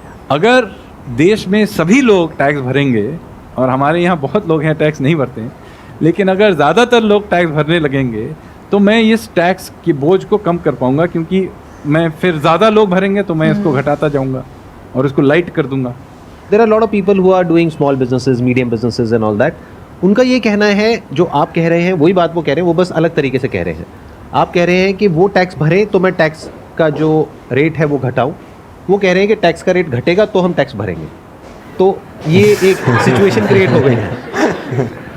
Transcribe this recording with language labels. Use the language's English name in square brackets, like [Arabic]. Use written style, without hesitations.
[Hindi] अगर देश में सभी लोग टैक्स भरेंगे, और हमारे यहाँ बहुत लोग हैं टैक्स नहीं भरते हैं, लेकिन अगर ज़्यादातर लोग टैक्स भरने लगेंगे तो मैं इस टैक्स की बोझ को कम कर पाऊंगा, क्योंकि मैं फिर ज़्यादा लोग भरेंगे तो मैं इसको घटाता जाऊंगा और इसको लाइट कर दूंगा। [English] There are a lot of people who are doing small businesses, medium businesses and all that. [Hindi] उनका ये कहना है, जो आप कह रहे हैं वही बात वो कह रहे हैं, वो बस अलग तरीके से कह रहे हैं। आप कह रहे हैं कि वो टैक्स भरें तो मैं टैक्स का जो रेट है वो घटाऊं, वो कह रहे हैं कि टैक्स का रेट घटेगा तो हम टैक्स भरेंगे। तो ये एक सिचुएशन क्रिएट हो गई है।